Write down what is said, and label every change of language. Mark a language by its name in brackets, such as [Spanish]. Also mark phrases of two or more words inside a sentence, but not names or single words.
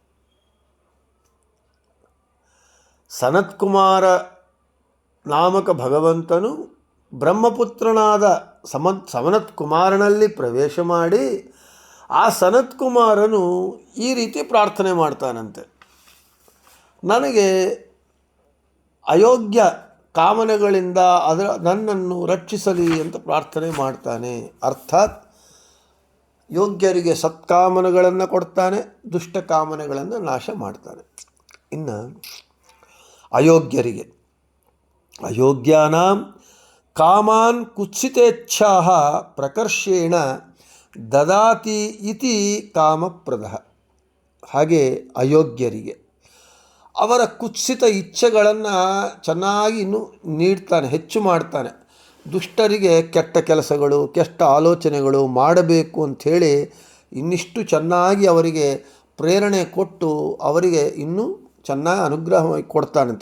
[Kannada] ಸನತ್ಕುಮಾರ ನಾಮಕ ಭಗವಂತನು ಬ್ರಹ್ಮಪುತ್ರನಾದ ಸನತ್ಕುಮಾರನಲ್ಲಿ ಪ್ರವೇಶ ಮಾಡಿ ಆ ಸನತ್ಕುಮಾರನು ಈ ರೀತಿ ಪ್ರಾರ್ಥನೆ ಮಾಡ್ತಾನಂತೆ, ನನಗೆ ಅಯೋಗ್ಯ ಕಾಮನೆಗಳಿಂದ ನನ್ನನ್ನು ರಕ್ಷಿಸಲಿ ಅಂತ ಪ್ರಾರ್ಥನೆ ಮಾಡ್ತಾನೆ. ಅರ್ಥಾತ್ ಯೋಗ್ಯರಿಗೆ ಸತ್ಕಾಮನೆಗಳನ್ನು ಕೊಡ್ತಾನೆ, ದುಷ್ಟ ಕಾಮನೆಗಳನ್ನು ನಾಶ ಮಾಡ್ತಾನೆ. ಇನ್ನು ಅಯೋಗ್ಯರಿಗೆ, [Sanskrit] ಅಯೋಗ್ಯಾನಾಂ ಕಾಮಾನ್ ಕುತ್ಸಿತೇಚ್ಛಾ ಪ್ರಕರ್ಷೇಣ ದದಾತಿ ಇತಿ ಕಾಮಪ್ರದಃ. [Kannada] ಹಾಗೆ ಅಯೋಗ್ಯರಿಗೆ ಅವರ ಕುತ್ಸಿತ ಇಚ್ಛೆಗಳನ್ನು ಚೆನ್ನಾಗಿ ಇನ್ನೂ ನೀಡ್ತಾನೆ, ಹೆಚ್ಚು ಮಾಡ್ತಾನೆ. ದುಷ್ಟರಿಗೆ ಕೆಟ್ಟ ಕೆಲಸಗಳು, ಕೆಟ್ಟ ಆಲೋಚನೆಗಳು ಮಾಡಬೇಕು ಅಂಥೇಳಿ ಇನ್ನಿಷ್ಟು ಚೆನ್ನಾಗಿ ಅವರಿಗೆ ಪ್ರೇರಣೆ ಕೊಟ್ಟು ಅವರಿಗೆ ಇನ್ನೂ ಚೆನ್ನಾಗಿ ಅನುಗ್ರಹ ಕೊಡ್ತಾನಂತೆ.